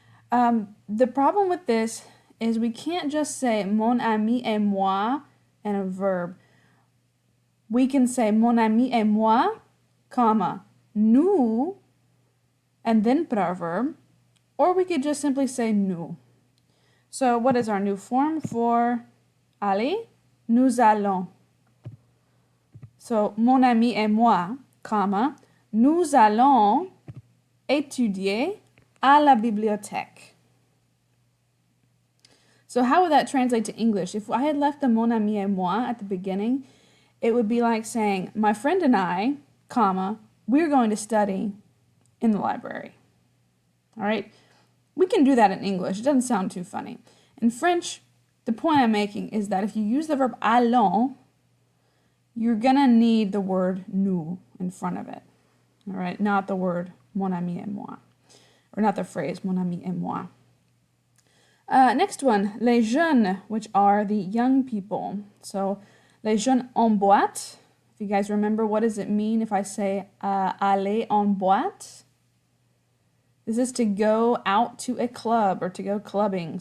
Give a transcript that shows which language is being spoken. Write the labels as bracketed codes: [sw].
[en] The problem with this is we can't just say [fr] mon ami et moi [en] and a verb. We can say [fr] mon ami et moi, [en] comma, [fr] nous, [en] and then put our verb, or we could just simply say nous. So what is our new form for aller? [fr] Nous allons. [en] So [fr] mon ami et moi, [en] comma, [fr] nous allons étudier à la bibliothèque. [en] So how would that translate to English? If I had left the [fr] mon ami et moi [en] at the beginning, it would be like saying, my friend and I, comma, we're going to study in the library. All right? We can do that in English. It doesn't sound too funny. In French, the point I'm making is that if you use the verb allons, you're going to need the word nous in front of it. All right? Not the word [fr] mon ami et moi. [en] Or not the phrase mon ami et moi. Next one, [fr] les jeunes, [en] which are the young people. So, [fr] les jeunes en boîte. [en] If you guys remember, what does it mean if I say [fr] aller en boîte? [en] This is to go out to a club or to go clubbing.